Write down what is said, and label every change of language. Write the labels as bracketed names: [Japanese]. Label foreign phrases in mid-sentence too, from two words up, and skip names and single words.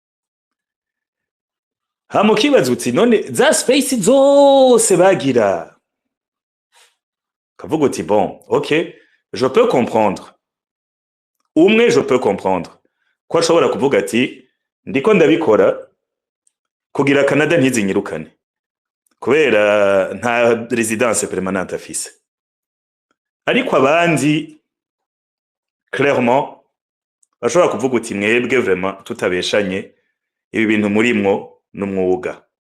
[Rundi] hama ukibaza uti none za space zose bagira kavuga uti bon [French] ok je peux comprendre [Rundi] umwe [French] je peux comprendre [Rundi] ko ashobora kuvuga ati ndiko ndabikora kugira Canada ntizinyirukane kubera nta [French] residence permanente [Rundi] afise ariko abandi clairement bashobora kuvuga uti mwebwe vraiment tutabeshanye ibi bintu murimwo n'umwuga